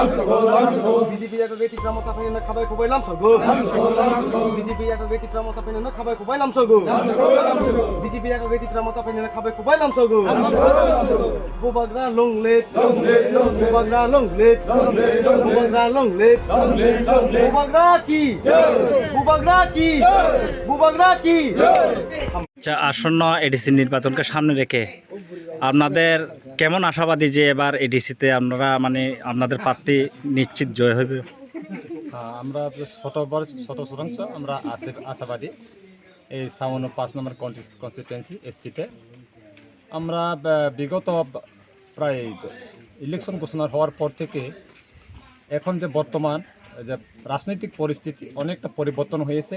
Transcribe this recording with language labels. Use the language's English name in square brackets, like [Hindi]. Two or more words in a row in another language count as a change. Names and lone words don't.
[Kok Borok] BJP ya kageti Tipramuta penina khabai kubai lam sogo, BJP ya kageti Tipramuta penina khabai kubai lam sogo, BJP ya kageti Tipramuta penina khabai kubai lam sogo, Bubagra [English] long live, [Kok Borok] Bubagra [English] long live, [Kok Borok] Bubagra [English] long live, [Kok Borok] Bubagra ki, Bubagra ki, Bubagra ki. [Bangla] আচ্ছা, আসন্ন এডিসি নির্বাচনকে সামনে রেখে আপনাদের কেমন আশাবাদী যে এবার এডিসিতে আপনারা মানে আপনাদের প্রার্থী নিশ্চিত জয় হবে? আমরা শত শতাংশ আমরা আশাবাদী। এই ৫ নম্বর কনস্টিটুয়েন্সি এসটিতে আমরা বিগত প্রায় ইলেকশন ঘোষণা হওয়ার পর থেকে এখন যে বর্তমান যে রাজনৈতিক পরিস্থিতি অনেকটা পরিবর্তন হয়েছে।